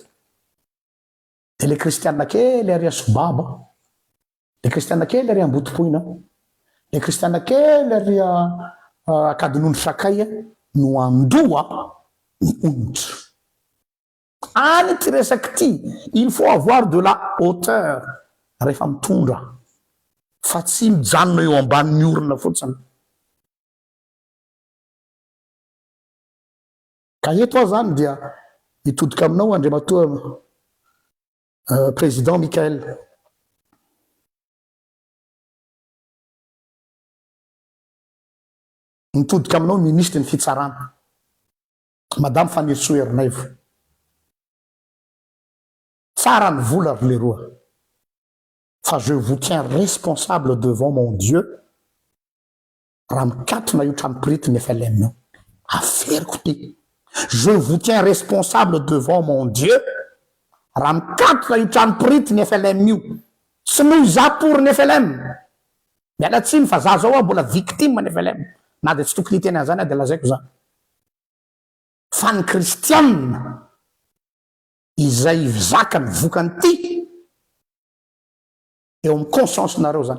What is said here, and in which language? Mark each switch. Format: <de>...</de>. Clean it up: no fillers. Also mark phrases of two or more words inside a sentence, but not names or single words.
<mg>De le kristianina kely ary asobaba, le kristianina kely ary ambotopoina, le kristianina kely ary akadin'ondry sakay no andoa ny ondry. Any ty resaky ty,</mg> <fr>il faut avoir de la hauteur</fr> <mg>rehefa mitondra fa tsy mijanona eo ambanin'ny orina fotsiny. Ka eto zany dia mitodika aminao Andriamatoa président Michael. Mitodika aminao ministre ny fitsarana madame Fanny Sohernaivo. Tsara ny vola ry leroa.</mg> <fr>Fa je vous tiens responsable devant mon Dieu</fr> <mg>raha mikatona io tranom-pirity ny FLM. Aferiko ty.</mg> <fr>Je vous tiens responsable devant mon Dieu</fr> <mg>raha mikatona io tranom-pirity ny FLM io. Tsy noho za pour ny FLM. Miala tsiny fa za zao mbola victime ny FLM. Na de tsy tokony hiteny an'izany de lazaiko zany. Fa ny kristianina izay zakany vokany ty eo amin'ny conscience nareo zany.</mg>